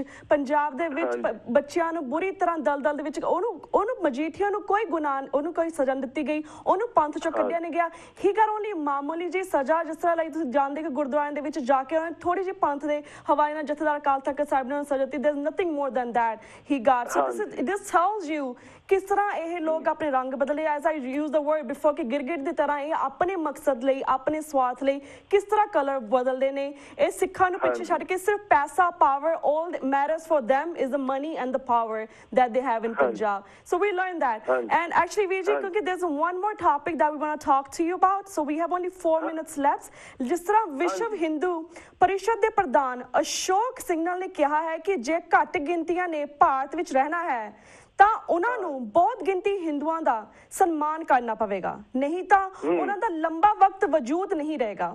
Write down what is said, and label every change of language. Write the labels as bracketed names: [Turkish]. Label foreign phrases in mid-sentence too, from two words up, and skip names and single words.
[Punjabi] ਪੰਜਾਬ ਦੇ ਵਿੱਚ ਬੱਚਿਆਂ ਨੂੰ ਬੁਰੀ ਤਰ੍ਹਾਂ ਦਲਦਲ ਦੇ ਵਿੱਚ ਉਹਨੂੰ ਮਜੀਠੀਆ ਨੂੰ ਕੋਈ ਗੁਨਾਹ, ਉਹਨੂੰ ਕੋਈ ਸਜ਼ਾ ਦਿੱਤੀ ਗਈ, ਉਹਨੂੰ ਪੰਥ ਚੋਂ ਕੱਢਿਆ ਨਹੀਂ ਗਿਆ। [English] he got only [Punjabi] ਮਾਮੂਲੀ ਜੀ ਸਜ਼ਾ, ਜਿਸ ਤਰ੍ਹਾਂ ਲਈ ਤੁਸੀਂ ਜਾਣਦੇ ਕਿ ਗੁਰਦੁਆਰਿਆਂ ਦੇ ਵਿੱਚ ਜਾ ਕੇ ਉਹਨੇ ਥੋੜੀ ਜਿਹੀ ਪੰਥ ਦੇ ਹਵਾਲੇ ਨਾਲ ਜਥੇਦਾਰ ਅਕਾਲ ਤਖਤ ਸਾਹਿਬ ਨੇ ਸਜ਼ਾ ਦਿੱਤੀ। [English] there's nothing more than that he got. So this tells you [Punjabi] ਕਿਸ ਤਰ੍ਹਾਂ ਇਹ ਲੋਕ ਆਪਣੇ ਰੰਗ ਬਦਲੇ, [English] as I use the word before, [Punjabi] ਕਿ ਗਿਰਗਿਟ ਦੀ ਤਰ੍ਹਾਂ ਇਹ ਆਪਣੇ ਮਕਸਦ ਲਈ, ਆਪਣੇ ਸਵਾਰਥ ਲਈ ਕਿਸ ਤਰ੍ਹਾਂ ਕਲਰ ਬਦਲਦੇ ਨੇ। ਇਹ ਸਿੱਖਾਂ ਨੂੰ ਪਿੱਛੇ ਛੱਡ ਕੇ ਸਿਰਫ ਪੈਸਾ, ਪਾਵਰ, [English] all that matters for them is the money and the power that they have in Punjab. So we learned that. And actually Vijay, because there's one more topic that we want to talk to you about, so we have only 4 minutes left. [Punjabi] ਜਿਸ ਤਰ੍ਹਾਂ ਵਿਸ਼ਵ ਹਿੰਦੂ ਪਰਿਸ਼ਦ ਦੇ ਪ੍ਰਧਾਨ ਅਸ਼ੋਕ ਸਿੰਘਲ ਨੇ ਕਿਹਾ ਹੈ ਕਿ ਜੇ ਘੱਟ ਗਿਣਤੀਆਂ ਨੇ ਭਾਰਤ ਵਿੱਚ ਰਹਿਣਾ ਹੈ ਤਾਂ ਉਹਨਾਂ ਨੂੰ ਬਹੁਤ ਗਿਣਤੀ ਹਿੰਦੂਆਂ ਦਾ ਸਨਮਾਨ ਕਰਨਾ ਪਵੇਗਾ, ਨਹੀਂ ਤਾਂ ਉਹਨਾਂ ਦਾ ਲੰਬਾ ਵਕਤ ਵਜੂਦ ਨਹੀਂ ਰਹੇਗਾ।